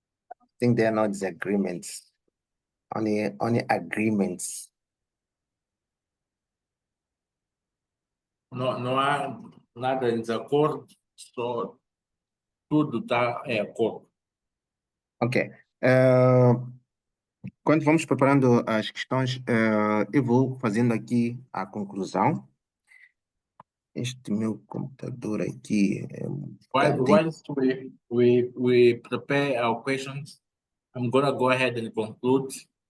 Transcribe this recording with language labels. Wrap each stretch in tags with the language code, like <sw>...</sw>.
<en>I think there are no disagreements, only agreements.</en> <pt>Não há nada em desacordo, só tudo está em acordo. Ok. Quando vamos preparando as questões, eu vou fazendo aqui a conclusão. Este meu computador aqui é</pt> <en>Once we prepare our questions, I'm gonna go ahead and conclude.</en>